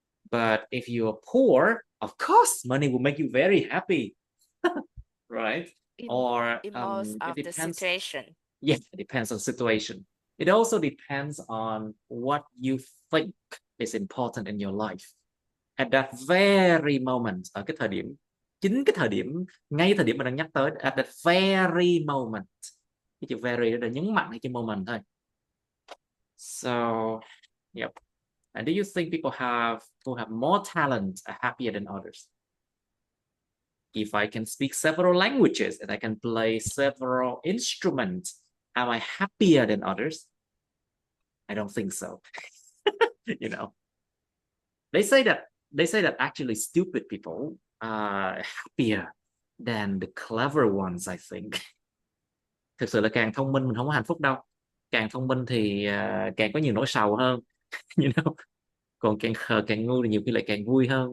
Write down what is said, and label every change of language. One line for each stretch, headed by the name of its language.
English: But if you're poor, of course, money will make you very happy, right? Or in most it of the depends. situation. Yeah, it depends on situation. It also depends on what you think is important in your life. At that very moment,
Vietnamese: ở cái thời điểm, chính cái thời điểm, ngay thời điểm mình đang nhắc tới,
English: at that very moment.
Vietnamese: Cái chữ very đó là nhấn mạnh cái chữ moment thôi.
English: So, yep. And do you think people who have more talent are happier than others? If I can speak several languages and I can play several instruments, am I happier than others? I don't think so. You know, they say that actually stupid people are happier than the clever ones, I think.
Vietnamese: Thực sự là càng thông minh mình không có hạnh phúc đâu. Càng thông minh thì càng có nhiều nỗi sầu hơn.
English: You know,
Vietnamese: còn càng khờ càng ngu thì nhiều khi lại càng vui hơn.